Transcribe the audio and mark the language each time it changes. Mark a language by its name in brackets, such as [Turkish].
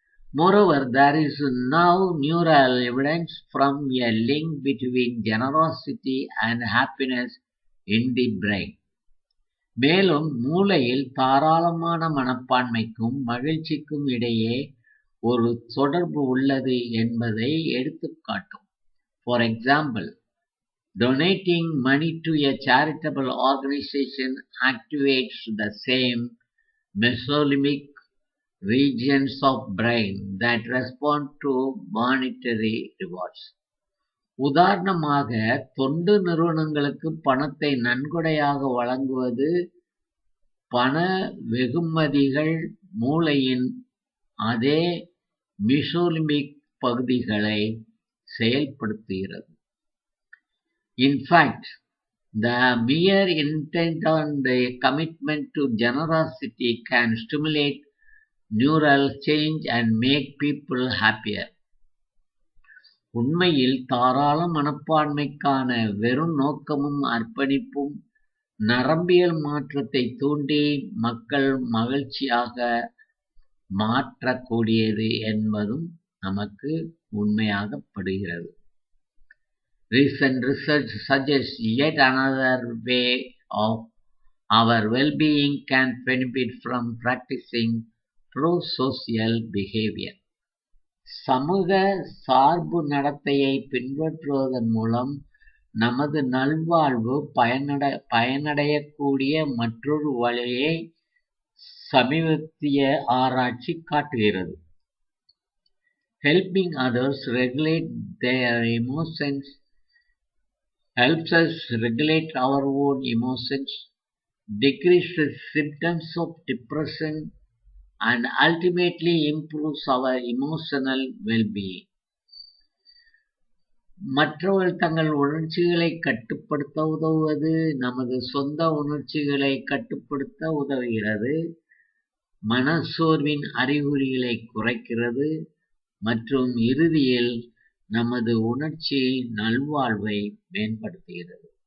[English] Moreover, there is now neural evidence from a link between generosity and happiness in the brain. [Tamil] மேலும் மூளையில் தாராளமான மனப்பான்மைக்கும் மகிழ்ச்சிக்கும் இடையே ஒரு தொடர்பு உள்ளது என்பதை எடுத்துக்காட்டும். [English] For example, donating money to a charitable organization activates the same mesolimbic regions of brain that respond to monetary rewards. [Tamil] உதாரணமாக, தொண்டு நிறுவனங்களுக்கு பணத்தை நன்கொடையாக வழங்குவது பண வெகுமதிகள் மூளையின் அதே மீசோலிம்பிக் பகுதிகளை செயல்படுத்துகிறது. [English] In fact, the mere intent on the commitment to generosity can stimulate neural change and make people happier. [Tamil] உண்மையில் தாராள மனப்பான்மைக்கான வெறும் நோக்கமும் அர்ப்பணிப்பும் நரம்பியல் மாற்றத்தை தூண்டி மக்கள் மகிழ்ச்சியாக மாற்றக்கூடியது என்பதும் நமக்கு உண்மையாகப்படுகிறது. [English] Recent research suggests yet another way of our well-being can benefit from practicing pro-social behavior. [Tamil] சமூக சார்பு நடத்தையை பின்பற்றுவதன் மூலம் நமது நல்வாழ்வு பயனடையக்கூடிய மற்றொரு வழியை சமீபத்திய ஆராய்ச்சி காட்டுகிறது. [English] Helping others regulate their emotions helps us regulate our own emotions, decreases symptoms of depression, and ultimately improves our emotional well-being. [Tamil] மற்றவர்கள் தங்கள் உணர்ச்சிகளை கட்டுப்படுத்த உதவுவது நமது சொந்த உணர்ச்சிகளை கட்டுப்படுத்த உதவுகிறது, மனச்சோர்வின் அறிகுறிகளை குறைக்கிறது மற்றும் இறுதியில் நமது உணர்ச்சி நல்வாழ்வை மேம்படுத்துகிறது.